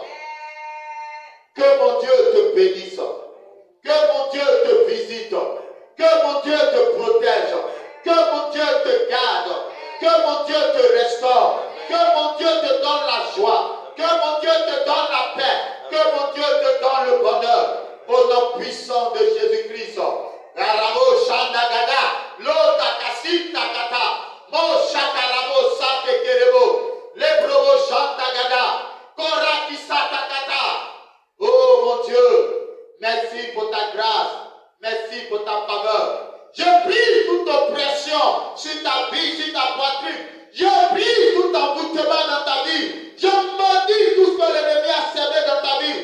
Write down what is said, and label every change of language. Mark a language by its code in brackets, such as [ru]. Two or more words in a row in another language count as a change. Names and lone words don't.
[fr] Que mon Dieu te bénisse, que mon Dieu te visite, que mon Dieu te protège, que mon Dieu te garde, que mon Dieu te restaure, que mon Dieu te donne la joie, que mon Dieu te donne la paix, que mon Dieu te donne le bonheur au nom puissant de Jésus-Christ. Garabo Shandagada, Lota Kasita Kata, Mo Shakarabo Sate Kerebo, Lebrobo Shandagada, Koraki Satakata. Oh mon Dieu, merci pour ta grâce, merci pour ta faveur. Je brise toute oppression sur ta vie, sur ta poitrine. Je brise tout envoûtement dans ta vie. Je maudis tout ce que l'ennemi a semé dans ta vie.